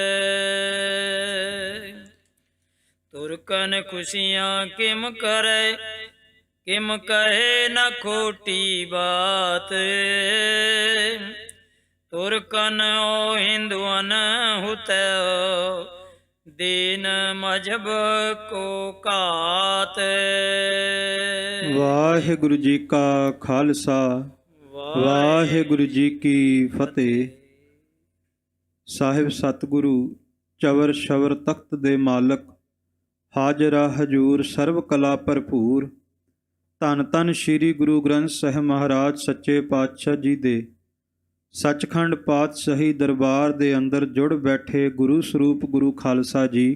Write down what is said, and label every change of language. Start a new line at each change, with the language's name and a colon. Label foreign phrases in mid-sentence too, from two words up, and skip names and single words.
Braj: तुरकन खुशियाँ किम करे, किम कहे न खोटी बात। तुरकन ओ हिंदुअन हुतो, ਦੀਨ ਮਜਬ ਕੋ ਘਾਤ।
Punjabi: ਵਾਹਿਗੁਰੂ ਜੀ ਕਾ ਖਾਲਸਾ ਵਾਹਿਗੁਰੂ ਜੀ ਕੀ ਫਤਿਹ। ਸਾਹਿਬ ਸਤਿਗੁਰੂ ਚਵਰ ਸ਼ਵਰ ਤਖਤ ਦੇ ਮਾਲਕ, ਹਾਜ਼ਰਾ ਹਜੂਰ ਸਰਬ ਕਲਾ ਭਰਪੂਰ, ਧੰਨ ਧੰਨ ਸ੍ਰੀ ਗੁਰੂ ਗ੍ਰੰਥ ਸਾਹਿਬ ਮਹਾਰਾਜ ਸੱਚੇ ਪਾਤਸ਼ਾਹ ਜੀ ਦੇ ਸੱਚਖੰਡ ਪਾਤਸ਼ਾਹੀ ਦਰਬਾਰ ਦੇ ਅੰਦਰ ਜੁੜ ਬੈਠੇ ਗੁਰੂ ਸਰੂਪ ਗੁਰੂ ਖਾਲਸਾ ਜੀ।